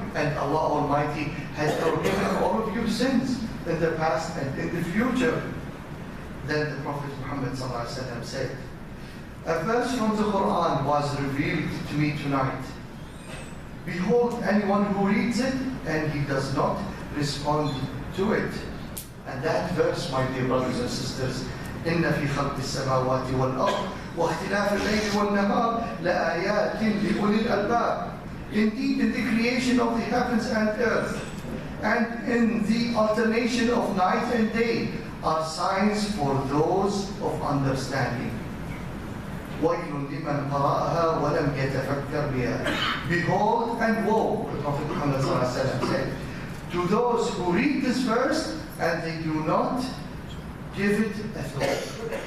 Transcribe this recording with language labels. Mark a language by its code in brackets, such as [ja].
[en] And Allah Almighty has forgiven all of your sins in the past and in the future." Then the Prophet Muhammad sallallahu alaihi wasallam said, "A verse from the Quran was revealed to me tonight. Behold, anyone who reads it and he does not respond to it." And that verse, my dear brothers and sisters, [ar] إِنَّ فِي خَلْقِ السَّمَاوَاتِ وَالْأَرْضِ وَاخْتِلَافِ اللَّيْلِ وَالنَّهَارِ لَآيَاتٍ لِأُولِي الْأَلْبَابِ. [en] Indeed, in the creation of the heavens and earth, and in the alternation of night and day, are signs for those of understanding. [ar] وَيْلٌ لِمَنْ قَرَأَهَا وَلَمْ يَتَفَكَّرْ بِهَا. [en] Behold and woe, the Prophet Muhammad said, to those who read this verse and they do not give it a thought.